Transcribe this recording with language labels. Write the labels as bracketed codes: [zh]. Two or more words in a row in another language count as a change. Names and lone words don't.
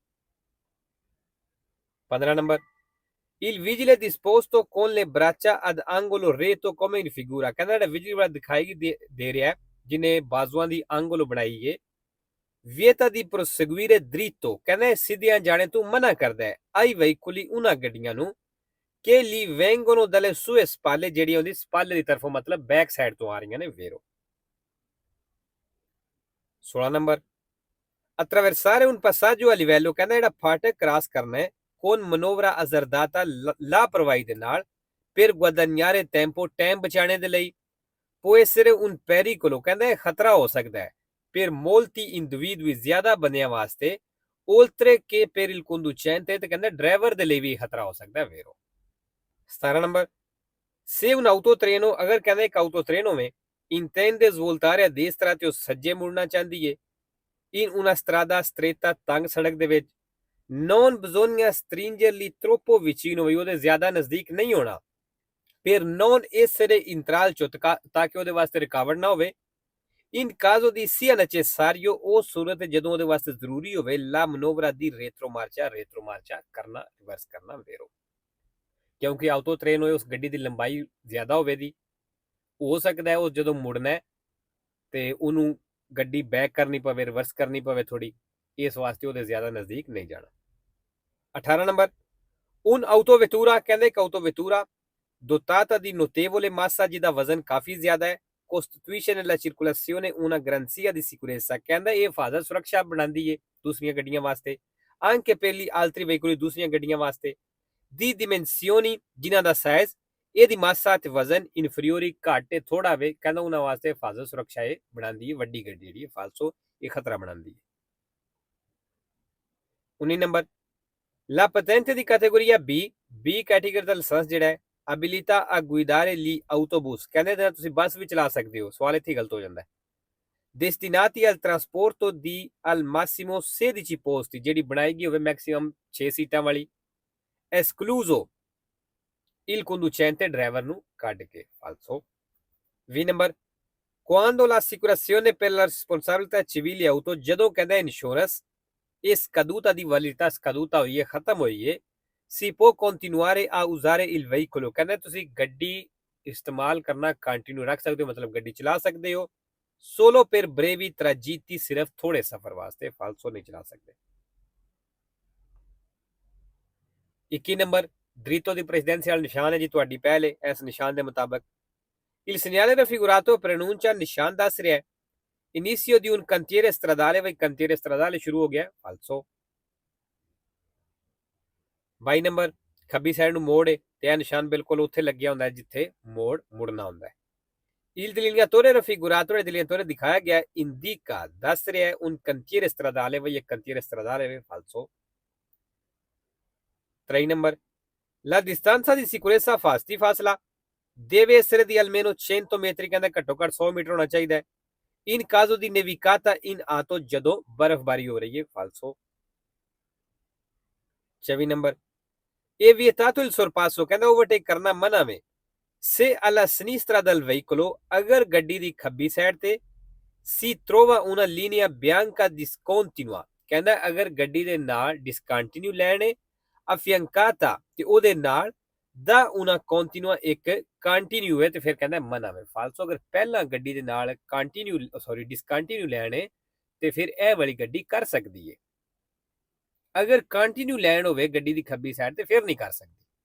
[it] 15 ਨੰਬਰ il vigile disposto con le braccia ad angolo retto come in figura [pa] ਕਹਿੰਦਾ ਜਿਹੜਾ ਵਿਜਲੀ ਵਾਲਾ ਦਿਖਾਈ ਦੇ ਰਿਹਾ ਜਿਹਨੇ ਬਾਜ਼ੂਆਂ ਦੀ angolo ਬਣਾਈ ਹੈ [it] vieta di proseguire dritto [pa] ਕਹਿੰਦਾ ਸਿੱਧੀਆਂ ਜਾਣੇ ਤੋਂ ਮਨਾ ਕਰਦਾ ਹੈ [it] ai veicoli [pa] ਉਹਨਾਂ ਗੱਡੀਆਂ ਨੂੰ [it] che li vengono dalle sue spalle [pa] ਜਿਹੜੀਆਂ ਉਹਦੀ ਸਪਾਲੇ ਦੀ ਤਰਫੋਂ ਮਤਲਬ [en] back side [pa] ਤੋਂ ਆ ਰਹੀਆਂ ਨੇ ਵੇਰੋ 16 ਨੰਬਰ [it] attraversare un passaggio a livello [pa] ਕਹਿੰਦਾ ਜਿਹੜਾ ਫਾਟਕ ਕ੍ਰਾਸ ਕਰਨਾ ਹੈ [it] con manovra azzardata [pa] ਲਾਪਰਵਾਹੀ ਦੇ ਨਾਲ [it] per guadagnare tempo [pa] ਟਾਈਮ ਬਚਾਉਣੇ ਦੇ ਲਈ [it] può essere un pericolo [pa] ਕਹਿੰਦਾ ਇਹ ਖਤਰਾ ਹੋ ਸਕਦਾ ਹੈ [it] per molti individui [pa] ਜ਼ਿਆਦਾ ਬੰਦਿਆਂ ਵਾਸਤੇ [it] oltre che per il conducente [pa] ਤੇ ਕਹਿੰਦਾ ਡਰਾਈਵਰ ਦੇ ਲਈ ਵੀ ਖਤਰਾ ਹੋ ਸਕਦਾ ਹੈ ਵੇਰੋ 17 ਨੰਬਰ [it] se un autotreno [pa] ਅਗਰ ਕਹਿੰਦਾ ਇੱਕ autotreno ਹੋਵੇ [it] intende svoltare a destra [pa] ਤੇ ਉਹ ਸੱਜੇ ਮੁੜਨਾ ਚਾਹੁੰਦੀ ਹੈ [it] in una strada stretta [pa] ਤੰਗ ਸੜਕ ਦੇ ਵਿੱਚ [it] non bisogna stringerli troppo vicino [pa] ਵੀ ਉਹਦੇ ਜ਼ਿਆਦਾ ਨਜ਼ਦੀਕ ਨਹੀਂ ਹੋਣਾ [it] per non essere intralcio [pa] ਤਾਂ ਕਿ ਉਹਦੇ ਵਾਸਤੇ ਰੁਕਾਵਟ ਨਾ ਹੋਵੇ [it] in caso di sia necessario [pa] ਉਹ ਸੂਰਤ ਜਦੋਂ ਉਹਦੇ ਵਾਸਤੇ ਜ਼ਰੂਰੀ ਹੋਵੇ [it] la manovra di retromarcia [pa] ਕਰਨਾ ਰਿਵਰਸ ਕਰਨਾ ਵੇਰੋ ਕਿਉਂਕਿ [it] autotreno [pa] ਹੋਏ ਉਸ ਗੱਡੀ ਦੀ ਲੰਬਾਈ ਜ਼ਿਆਦਾ ਹੋਵੇ ਦੀ ਹੋ ਸਕਦਾ ਹੈ ਉਹ ਜਦੋਂ ਮੁੜਨਾ ਤੇ ਉਹਨੂੰ ਗੱਡੀ ਬੈਕ ਕਰਨੀ ਪਵੇ ਰਿਵਰਸ ਕਰਨੀ ਪਵੇ ਥੋੜੀ ਇਸ ਵਾਸਤੇ ਉਹਦੇ ਜ਼ਿਆਦਾ ਨਜ਼ਦੀਕ ਨਹੀਂ ਜਾਣਾ 18 ਨੰਬਰ un autovettura ਕਹਿੰਦੇ ਇੱਕ autovettura [it] dotata di notevole massa [pa] ਜਿਹਦਾ ਵਜ਼ਨ ਕਾਫੀ ਜ਼ਿਆਦਾ ਹੈ [it] costituisce nella circolazione una garanzia di sicurezza [pa] ਕਹਿੰਦਾ ਇਹ ਹਿਫਾਜ਼ਤ ਸੁਰੱਖਿਆ ਬਣਾਉਂਦੀ ਹੈ ਦੂਸਰੀਆਂ ਗੱਡੀਆਂ ਵਾਸਤੇ [it] anche per gli altri veicoli [pa] ਦੂਸਰੀਆਂ ਗੱਡੀਆਂ ਵਾਸਤੇ [it] di dimensioni [pa] ਜਿਨ੍ਹਾਂ ਦਾ ਸਾਈਜ਼ ਇਹਦੀ ਮਾਸਾ ਤੇ ਵਜ਼ਨ ਇਨਫੀਰੀਓਰੀ ਘੱਟ ਤੇ ਥੋੜਾ ਵੇ ਕਹਿੰਦਾ ਉਹਨਾਂ ਵਾਸਤੇ ਹਿਫਾਜ਼ਤ ਸੁਰੱਖਿਆ ਇਹ ਬਣਾਉਂਦੀ ਹੈ ਵੱਡੀ ਗੱਡੀ ਜਿਹੜੀ ਹੈ ਫਾਲਸੋ ਇਹ ਖਤਰਾ ਬਣਾਉਂਦੀ ਹੈ 19 ਨੰਬਰ [it] La patente di categoria B [pa] ਕੈਟੇਗਰੀ ਦਾ ਲਾਇਸੈਂਸ ਜਿਹੜਾ ਹੈ [it] abilita a guidare gli autobus [pa] ਕਹਿੰਦੇ ਨੇ ਤੁਸੀਂ ਬੱਸ ਵੀ ਚਲਾ ਸਕਦੇ ਹੋ ਸਵਾਲ ਇੱਥੇ ਗਲਤ ਹੋ ਜਾਂਦਾ ਹੈ [it] destinati al trasporto di al massimo 16 posti [pa] ਜਿਹੜੀ ਬਣਾਏਗੀ ਹੋਵੇ ਮੈਕਸਿਮਮ 6 ਸੀਟਾਂ ਵਾਲੀ escluso [it] il conducente [pa] driver ਨੂੰ ਕੱਢ ਕੇ ਫਾਲਸੋ 20 ਨੰਬਰ [it] quando l'assicurazione per la responsabilità civile auto [pa] ਜਦੋਂ ਕਹਿੰਦਾ ਇੰਸ਼ੋਰੈਂਸ ਇਹ scaduta ਦੀ [it] validità scaduta [pa] ਹੋਈ ਹੈ ਖਤਮ ਹੋਈ ਹੈ [it] si può continuare a usare il veicolo [pa] ਕਹਿੰਦਾ ਤੁਸੀਂ ਗੱਡੀ ਇਸਤੇਮਾਲ ਕਰਨਾ ਕੰਟੀਨਿਊ ਰੱਖ ਸਕਦੇ ਹੋ ਮਤਲਬ ਗੱਡੀ ਚਲਾ ਸਕਦੇ ਹੋ [it] solo per brevi tragitti [pa] ਸਿਰਫ ਥੋੜੇ ਸਫ਼ਰ ਵਾਸਤੇ ਫਾਲਸੋ ਨਹੀਂ ਚਲਾ ਸਕਦੇ 21 ਨੰਬਰ [it] dritto di presidenziale [pa] ਨਿਸ਼ਾਨ ਹੈ ਜੀ ਤੁਹਾਡੀ ਪਹਿਲ ਹੈ ਇਸ ਨਿਸ਼ਾਨ ਦੇ ਮੁਤਾਬਕ [it] il segnale raffigurato preannuncia [pa] ਨਿਸ਼ਾਨ ਦੱਸ ਰਿਹਾ ਹੈ [it] inizio di un cantiere stradale vai cantiere stradale [pa] ਸ਼ੁਰੂ ਹੋ ਗਿਆ ਫਾਲਸੋ 22 ਨੰਬਰ ਖੱਬੀ ਸਾਈਡ ਨੂੰ ਮੋੜ ਹੈ ਤੇ ਇਹ ਨਿਸ਼ਾਨ ਬਿਲਕੁਲ ਉੱਥੇ ਲੱਗਿਆ ਹੁੰਦਾ ਹੈ ਜਿੱਥੇ ਮੋੜ ਮੁੜਨਾ ਹੁੰਦਾ ਹੈ [it] il delineatore raffigurato il delineatore [pa] ਦਿਖਾਇਆ ਗਿਆ indica ਦੱਸ ਰਿਹਾ ਹੈ [it] un cantiere stradale vai [pa] ਇੱਕ [it] cantiere stradale vai falso 3 ਨੰਬਰ la distanza di sicurezza fasti ਫਾਸਲਾ deve essere di almeno 100 metri [pa] ਕਹਿੰਦਾ ਘੱਟੋ ਘੱਟ 100 ਮੀਟਰ ਹੋਣਾ ਚਾਹੀਦਾ ਹੈ [it] in caso di nevicata in auto [pa] ਜਦੋਂ ਬਰਫ਼ਬਾਰੀ ਹੋ ਰਹੀ ਹੈ ਫਾਲਸੋ 24 ਨੰਬਰ [it] evitato il sorpasso [pa] ਕਹਿੰਦਾ ਓਵਰਟੇਕ ਕਰਨਾ ਮਨਾ ਵੇ [it] se alla sinistra del veicolo [pa] ਅਗਰ ਗੱਡੀ ਦੀ ਖੱਬੀ ਸਾਈਡ ਤੇ [it] si trova una linea bianca discontinua [pa] ਕਹਿੰਦਾ ਅਗਰ ਗੱਡੀ ਦੇ ਨਾਲ [en] discontinue line [pa] ਹੈ affiancata ਤੇ ਉਹਦੇ ਨਾਲ ਦਾ [it] una continua [pa] ਇੱਕ ਕੰਟੀਨਿਊ ਹੈ ਤੇ ਫਿਰ ਕਹਿੰਦਾ ਮਨਾ ਵੇ ਫਾਲਸੋ ਅਗਰ ਪਹਿਲਾਂ ਗੱਡੀ ਦੇ ਨਾਲ [en] continue discontinue line [pa] ਹੈ ਤੇ ਫਿਰ ਇਹ ਵਾਲੀ ਗੱਡੀ ਕਰ ਸਕਦੀ ਹੈ ਅਗਰ [en] continue line [pa] ਹੋਵੇ ਗੱਡੀ ਦੀ ਖੱਬੀ ਸਾਈਡ ਤੇ ਫਿਰ ਨਹੀਂ ਕਰ ਸਕਦੀ